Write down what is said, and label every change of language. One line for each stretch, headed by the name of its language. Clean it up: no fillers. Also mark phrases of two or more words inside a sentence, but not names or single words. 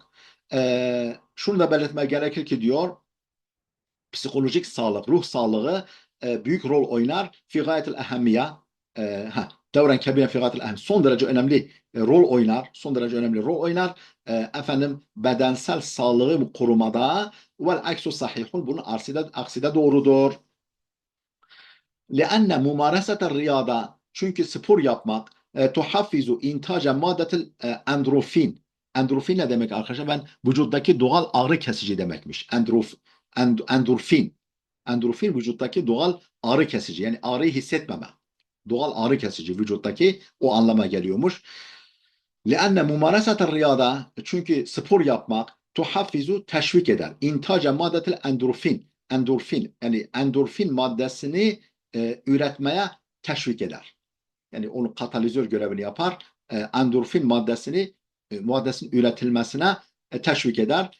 Turkish: Şunu da belirtmek gerekir ki diyor, psikolojik sağlık, ruh sağlığı büyük rol oynar.
Arabic: في غاية الأهمية دورا كبيرا في غاية الأهمية,
Turkish: son derece önemli rol oynar. Son derece önemli rol oynar. Bedensel sağlığı korumada.
Arabic: والعكس صحيح,
Turkish: bunun aksi de doğrudur.
Arabic: لأن ممارسة الرياضة,
Turkish: çünkü spor yapmak
Arabic: تحفز إنتاج مادة الإندورفين.
Turkish: Endorfin ne demek arkadaşlar? Vücuttaki doğal ağrı kesici demekmiş. Endorfin. Endorfin vücuttaki doğal ağrı kesici. Yani ağrıyı hissetmeme. Doğal ağrı kesici vücuttaki, o anlama geliyormuş.
Arabic: لأن ممارسة الرياضة,
Turkish: çünkü spor yapmak tuhaffizu teşvik eder.
Arabic: إنتاج مادة الإندورفين.
Turkish: Endorfin, yani endorfin maddesini üretmeye teşvik eder. Yani onu katalizör görevini yapar. Endorfin maddesinin üretilmesine teşvik eder.